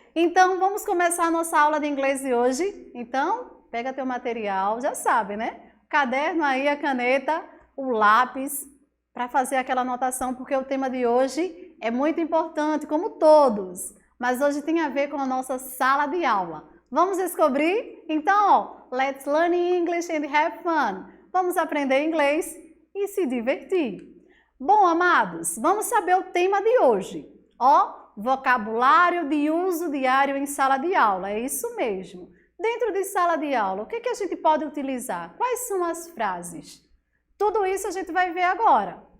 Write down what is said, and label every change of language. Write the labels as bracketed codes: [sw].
[pt] Então, vamos começar a nossa aula de inglês de hoje. Então, pega teu material, já sabe, né? O caderno aí, a caneta, o lápis, para fazer aquela anotação, porque o tema de hoje é muito importante, como todos. Mas hoje tem a ver com a nossa sala de aula. Vamos descobrir? [en] Então, let's learn English and have fun. [pt] Vamos aprender inglês e se divertir. Bom, amados, vamos saber o tema de hoje. Vocabulário de uso diário em sala de aula. É isso mesmo. Dentro de sala de aula, o que a gente pode utilizar? Quais são as frases? Tudo isso a gente vai ver agora.